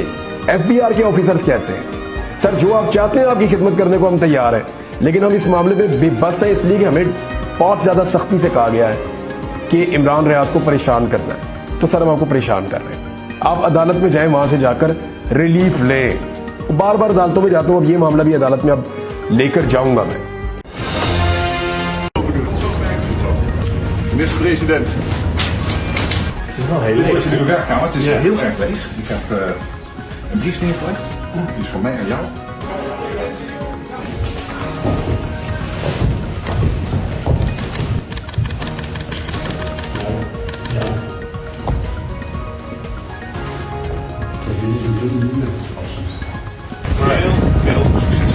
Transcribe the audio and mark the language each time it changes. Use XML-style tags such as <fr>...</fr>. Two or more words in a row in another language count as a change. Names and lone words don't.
<ur>FBI کے آفیسرز کہتے ہیں سر جو آپ چاہتے ہیں آپ کی خدمت کرنے کو ہم تیار ہیں، لیکن ہم اس معاملے میں بے بس ہیں، اس لیے کہ ہمیں بہت زیادہ سختی سے کہا گیا ہے کہ عمران ریاض کو پریشان کرنا ہے. تو سر ہم آپ کو پریشان کر رہے ہیں، آپ عدالت میں جائیں، وہاں سے جا کر ریلیف لیں. بار بار عدالتوں میں جاتا ہوں، اب یہ معاملہ بھی عدالت میں اب لے کر جاؤں گا میں.</ur> <nl>Minister president. Het is wel heel leeg. Het is de werkkamer, het is heel erg leeg. Ik heb een brief neergelegd. Die is van mij aan jou. Heel veel succes.</nl>